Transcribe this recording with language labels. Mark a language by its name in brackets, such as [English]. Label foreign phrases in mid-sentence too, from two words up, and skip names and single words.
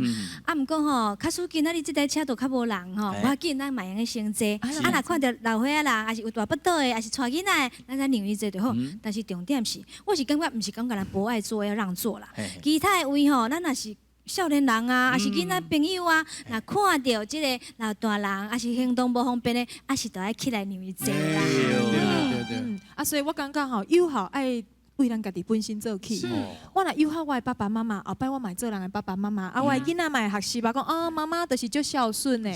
[Min Nan Chinese] 啊，毋过吼，假使今仔日这台车都较无人吼，无要紧，咱嘛用个先坐。啊，若看到老岁仔人，还是有大不倒的，还是带囡仔，咱再让伊坐就好。但是重点是，我是感觉毋是讲咱博爱做要让座啦，其他的位吼，咱若是。少年人啊，还是囡仔朋友啊，若看到即个老大人，还是行动无方便的，还是都爱起来让伊坐啦。对。啊，所以我感觉吼，友好爱为咱家己本身做起。我若友好我的爸爸妈妈，后摆我嘛做人的爸爸妈妈，啊，我的囡仔嘛会学习吧，讲哦，妈妈就是足孝顺的。